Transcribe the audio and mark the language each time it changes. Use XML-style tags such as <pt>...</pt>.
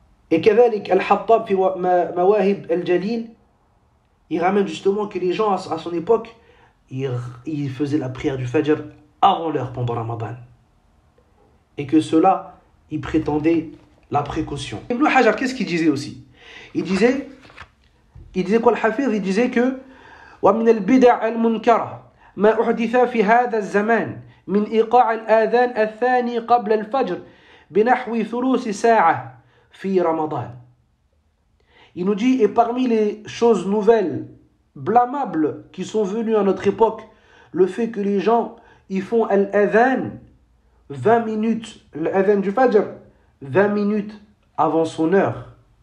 <fr>Et</fr> <ar>كذلك الحطاب في مواهب الجليل,</ar> <fr>il ramène justement que les gens à son époque, ils faisaient la prière du Fajr avant l'heure pendant Ramadan. Et que cela, ils prétendaient la précaution. Ibn Hajar, qu'est-ce qu'il disait aussi? Il disait quoi, le Hafiz? Il disait que</fr> <ar>ومن البدع المنكرة ما أحدث في هذا الزمان من إيقاع الآذان الثاني قبل الفجر بنحو ثلث ساعة في رمضان.</ar> <fr>Il nous dit, et parmi les choses nouvelles, blâmables, qui sont venues à notre époque, le fait que les gens, ils font al-adhan 20 minutes, l'adhan du Fajr, 20 minutes avant son heure.</fr>